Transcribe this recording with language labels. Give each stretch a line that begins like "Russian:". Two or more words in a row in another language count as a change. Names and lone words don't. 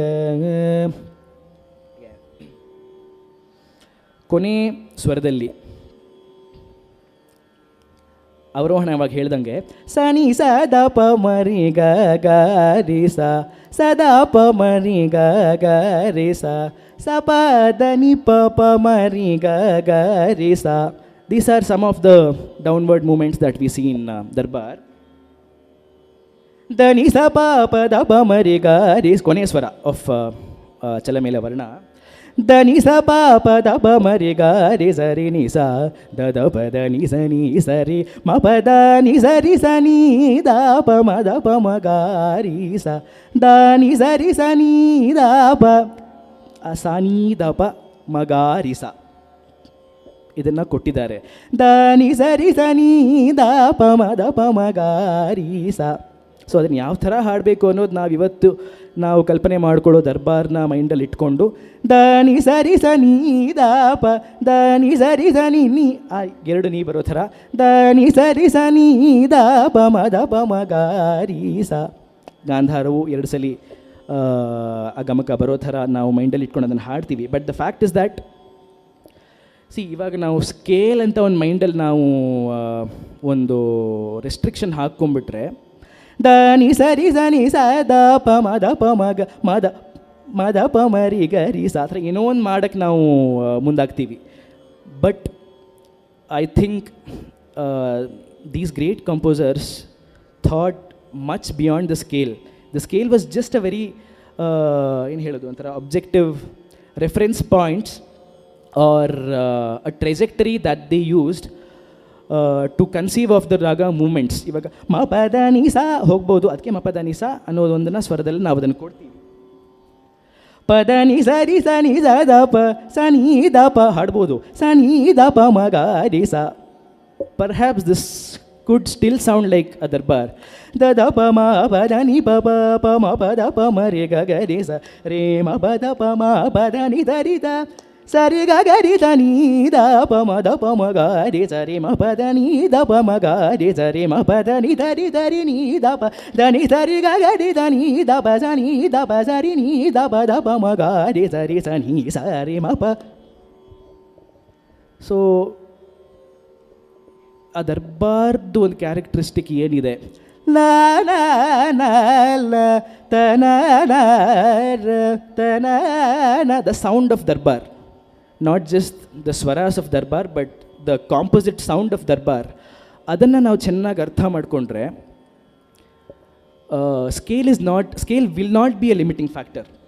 Kannada: ಕೊನೆ ಸ್ವರದಲ್ಲಿ ಅವರೋಹಣವಾಗಿ ಹೇಳ್ದಂಗೆ ಸನಿ ಸ ದ ಪ ಮರಿ ಗ ಗ ರಿ ಸ ಸ ದ ಪ ಮರಿ ಗ ಗ ರಿ ಸ ಸ ಪ ದ ನಿ ಪ ಪ ಮರಿ ಗ ಗ ರಿ ಸ.
English: These are some of the downward movements that we see in Darbar.
Kannada: ದ ನಿ ಸ ಪ ಪ ದ ಪ ಮರಿ ಗ ರಿ, ಕೊನೆಯ ಸ್ವರ ಆಫ್ ಚಲಮೇಲ ವರ್ಣ. ದ ನಿ ಸ ಪ ಪ ದ ಪ ಮರಿ ಗ ರಿ ಸರಿ ನಿ ಸ ದ ದ ಪ ದ ನಿ ಸ ನಿ ಸರಿ ಮ ಪ ದ ನಿ ಸರಿ ಸ ನಿ ದ ಪ ಮ ದ ಪ ಮ ಗ ರಿ ಸ ದ ನಿ ಸರಿ ಸ ನಿ ದ ಪ ಸ ನಿ ದ ಪ ಮ ಗ ರಿ ಸ. ಇದನ್ನು ಕೊಟ್ಟಿದ್ದಾರೆ. ದ ನಿ ಸರಿ ಸ ನಿ ದ ಪ ಮ ದ ಪ ಮ ಗ ರಿ ಸ. ಸೊ ಅದನ್ನು ಯಾವ ಥರ ಹಾಡಬೇಕು ಅನ್ನೋದು ನಾವಿವತ್ತು ನಾವು ಕಲ್ಪನೆ ಮಾಡಿಕೊಳ್ಳೋ ದರ್ಬಾರ್ನ ಮೈಂಡಲ್ಲಿ ಇಟ್ಕೊಂಡು ದ ನಿ ಸರಿ ಸ ನೀ ದ ಪ ದ ನಿ ಸರಿ ಸ ನಿ ನೀ, ಎರಡು ನೀ ಬರೋ ಥರ ದ ನಿ ಸರಿ ಸ ನೀ ದ ಪ ಮ ದ ಪ ಮ ಗ ರಿ ಸ. ಗಾಂಧಾರವು ಎರಡು ಸಲ ಆ ಗಮಕ ಬರೋ ಥರ ನಾವು ಮೈಂಡಲ್ಲಿ ಇಟ್ಕೊಂಡು ಅದನ್ನು ಹಾಡ್ತೀವಿ.
English: but the fact is that
Kannada: ಇವಾಗ ನಾವು ಸ್ಕೇಲ್ ಅಂತ ಒಂದು ಮೈಂಡಲ್ಲಿ ನಾವು ಒಂದು ರೆಸ್ಟ್ರಿಕ್ಷನ್ ಹಾಕ್ಕೊಂಡ್ಬಿಟ್ರೆ ದ ನಿ ಸರಿ ಸ ನಿ ಸ ದ ಪ ಮ ದ ಪ ಮ ಗ ಮ ದ ಪ ಮ ರಿ ಗ ರಿ ಸ. ಆ ಥರ ಏನೋ ಒಂದು ಮಾಡೋಕ್ಕೆ ನಾವು ಮುಂದಾಗ್ತೀವಿ.
English: but I think these great composers thought much beyond the scale. the scale was just a very
Kannada: ಏನು ಹೇಳೋದು, ಒಂಥರ
English: objective reference points or a trajectory that they used to conceive of the raga movements.
Kannada: ಇವಾಗ ಮ ಪದ ನಿ ಸಾ ಹೋಗ್ಬೋದು, ಅದಕ್ಕೆ ಮ ಪದ ನಿ ಸಾ ಅನ್ನೋದೊಂದನ್ನು ಸ್ವರದಲ್ಲಿ ನಾವು ಅದನ್ನು ಕೊಡ್ತೀವಿ. ಪದ ನಿ ಸರಿ ಸ ನಿ ಸ ದ ಪ ಸ ನೀ ದ ಪ ಹಾಡ್ಬೋದು, ಸ ನೀ ದ ಪ ಮ ಗ ರಿ ಸ.
English: perhaps this could still sound like a darbar. Da da pa ma pa da ni pa pa pa ma pa da pa ma re ga ga re sa re ma pa da ni da ri da sa re ga ga ri da ni da pa ma ga re sa re ma pa da ni da pa ma ga re sa re ma pa da ni da ri ni da pa da ni sa re ga ga ri da ni da pa sa ni da pa sa ri ni da pa ma ga re sa ni sa re ma pa. So
Kannada: ಆ ದರ್ಬಾರ್ದು ಒಂದು ಕ್ಯಾರೆಕ್ಟರಿಸ್ಟಿಕ್ ಏನಿದೆ, ಲಾ ಲಾ ಲಾ ಲ ತನ ತನ
English: the sound of Darbar, not just the swaras of Darbar but the composite sound of Darbar,
Kannada: ಅದನ್ನು ನಾವು ಚೆನ್ನಾಗಿ ಅರ್ಥ ಮಾಡಿಕೊಂಡ್ರೆ
English: scale will not be a limiting factor.